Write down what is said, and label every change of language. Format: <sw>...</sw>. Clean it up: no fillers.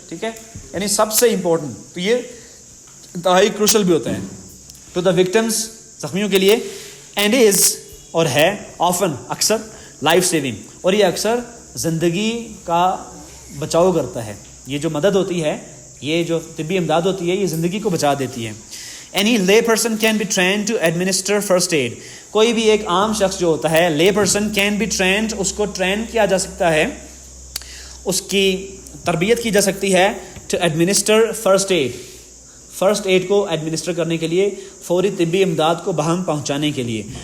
<ur>ٹھیک ہے, یعنی سب سے امپورٹنٹ. تو یہ انتہائی کروشل بھی ہوتا ہے ٹو دا وکٹمس, زخمیوں کے لیے. اینڈ از, اور ہے, آفن, اکثر, لائف سیونگ, اور یہ اکثر زندگی کا بچاؤ کرتا ہے. یہ جو مدد ہوتی ہے, یہ جو طبی امداد ہوتی ہے, یہ زندگی کو بچا دیتی ہے.</ur> <en>Any lay person can be trained to administer first aid.</en> <ur>کوئی بھی ایک عام شخص جو ہوتا ہے,</ur> <en>lay person can be trained,</en> <ur>اس کو ٹرین کیا جا سکتا ہے, اس کی تربیت کی جا سکتی ہے,</ur> <en>to administer first aid.</en> <ur>First aid کو ایڈمنسٹر کرنے کے لیے, فوری طبی امداد کو بہم پہنچانے کے لیے.</ur>